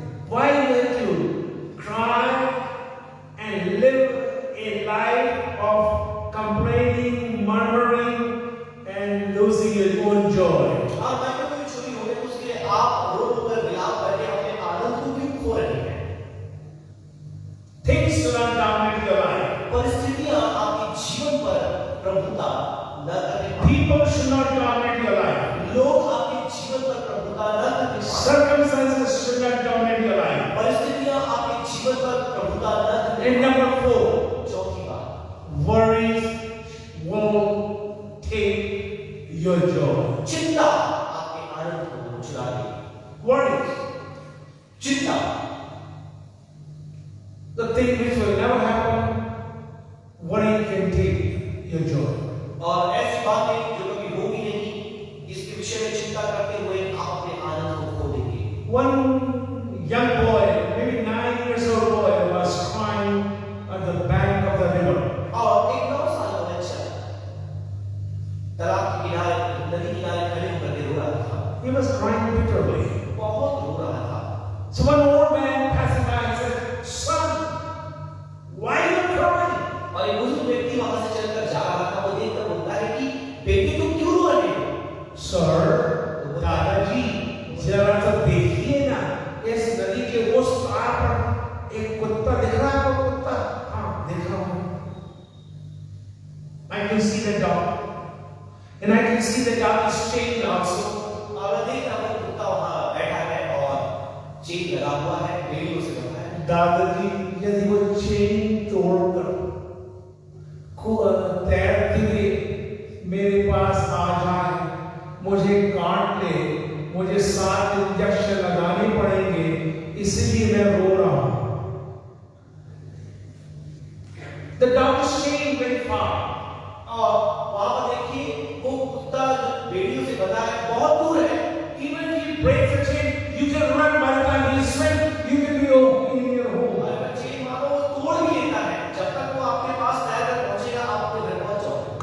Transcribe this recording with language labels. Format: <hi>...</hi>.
<en>Why don't you cry and live a life of complaining, murmuring, and losing your own joy?</en> <hi>और microwave चोरी हो गया तो उसके लिए आप रो रो कर विलाप करके अपने आनंद को क्यों खो रहे हैं?</hi> <en>Things do not dominate your life.</en> <hi>परिस्थितियां आपके जीवन पर प्रभुता न करें।</hi> <en>People should not dominate your life.</en> <hi>लोग आपके जीवन पर प्रभुता न करें।</hi> <en>Circumstances should not dominate your life.</en> <hi>परिस्थितियां आपके जीवन पर प्रभुता न करें।</hi> <en>And number 4,</en> <hi>चौथी बात,</hi> <en>worries will take your joy.</en> <hi>चिंता आपके आनंद को चुरा लेगी।</hi> <en>Worries.</en> <hi>चिंता,</hi> <en>The thing which will never happen, worry can take your joy.</en> <hi>और ऐसी बातें जो कभी होगी नहीं, इसके विषय में चिंता करते हुए आप अपने आनंद को खो देंगे।</hi> <en>One young boy, maybe 9 years old boy, was crying at the bank of the river.</en> <hi>और एक 9 साल का बच्चा तालाब के किनारे, नदी किनारे खड़े होकर के रो रहा था।</hi> <en>He was crying bitterly.</en> <hi>बहुत रो रहा था।</hi> <en>So one old man passing by and said, "Son, why are you crying?"</en> <hi>और एक बुजुर्ग व्यक्ति वहां से चलकर जा रहा था। वो देखकर बोलता है कि बेटी तुम क्यों रो रहे हो? Sir, दादाजी, जरा तो देखिए ना, इस नदी के उस पार पर एक कुत्ता दिख रहा है। वो कुत्ता, हाँ, देख रहा हूँ।</hi> <en>I can see the dog, and I can see the dog is chained also.</en> <hi>और देख रहा हूँ कुत्ता वहां बैठा है और चेन लगा हुआ है, बेड़ियों से बंधा है। दादाजी, यदि वो चेन तोड़कर तैरते हुए मेरे पास आ जाए, मुझे काट ले, मुझे 7 इंजेक्शन लगाने पड़ेंगे, इसलिए मैं रो रहा हूं।</hi> <en>The dog is chained very far.</en> <hi>और वहां पर देखिए वो कुत्ता बेड़ियों से बंधा है, बहुत दूर है।</hi> <en>Even if you break the chain, you can run. By the time you swim, you can be in your home.</en> <hi>अगर चेन मानो वो तोड़ भी लेता है, जब तक वो आपके पास तैरकर पहुंचेगा आप अपने घर पहुंच जाओगे।</hi>